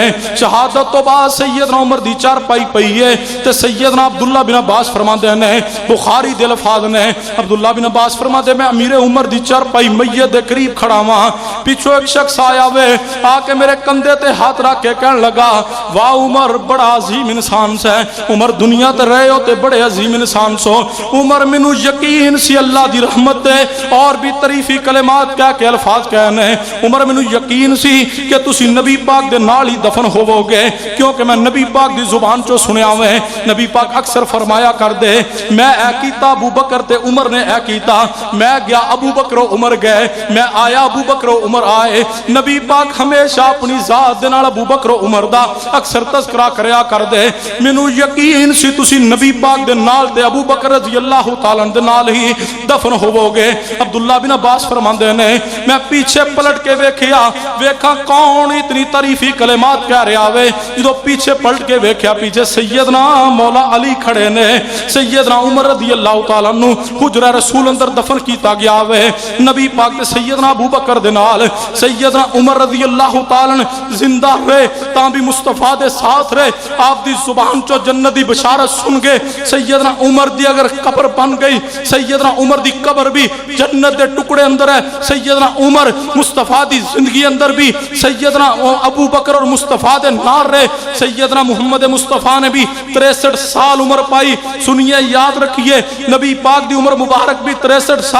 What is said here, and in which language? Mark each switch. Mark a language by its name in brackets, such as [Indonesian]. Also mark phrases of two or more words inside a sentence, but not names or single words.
[Punjabi] شہادت تو بعد سیدنا عمر دی چارپائی پئی ہے تے سیدنا عبداللہ بن عباس فرماندے نے، بخاری دے الفاظ نے، عبداللہ بن عباس فرماندے میں امیر عمر دی چارپائی میت دے قریب کھڑا ہاں، پیچھے ایک شخص آیا وے، آ کے میرے کندھے تے ہاتھ رکھ کے کہنے لگا واہ عمر بڑا عظیم انسان سے، عمر دنیا تے رہے ہو تے بڑے عظیم انسان سو، عمر منو یقین سی اللہ دی رحمت تے، اور بھی تعریفی کلمات کہہ کے الفاظ کہنے، عمر منو یقین سی کہ تسی نبی پاک دے نال ہی دفن ہوو گے، کیونکہ میں نبی پاک دی زبان چو سنیا ہوئے، نبی پاک اکثر فرمایا کر دے میں اے کیتا ابو بکر تے عمر نے اے کیتا، میں گیا ابو بکر و عمر گئے، میں آیا ابو بکر و عمر آئے، نبی پاک ہمیشہ اپنی ذات دے نال ابو بکر و عمر دا اکثر تذکرہ کریا کر دے، مینوں یقین سی تسی نبی پاک دے نال تے ابو بکر [Arabic] رضی اللہ تعالیٰ [Punjabi] دے نال ہی دفن ہوو گے۔ عبداللہ بن عباس فرماندے نے میں پیچھے پلٹ کے ویکھیا، ویکھا کون اتنی تعریفی کلمات کہہ رہا ہوئے، جدو پیچھے پلٹ کے ویکھیا پیچھے سیدنا مولا علی کھڑے نے، سیدنا عمر [Arabic] رضی اللہ تعالیٰ عنہ [Punjabi] حجرہ رسول اندر دفن کیتا گیا ہوئے، نبی پاک تے سیدنا ابو بکر دے نال سیدنا عمر [Arabic] رضی اللہ تعالیٰ عنہ [Punjabi] زندہ رہے تاں بھی مصطفیٰ دے ساتھ رہے، آپ دی زبان چو جنت دی بشارت سن گئے، سیدنا عمر دی اگر قبر بن گئی، سیدنا عمر دی قبر بھی جنت دے ٹکڑے اندر ہے، سیدنا عمر مصطفیٰ دی زندگی اندر بھی سیدنا ابو بکر اور مصطفیٰ دے نار رہے، سیدنا محمد مصطفیٰ نے بھی 63 سال عمر پائی، [Urdu] سنیے یاد رکھیے [Punjabi] نبی پاک دی عمر مبارک بھی 63 سال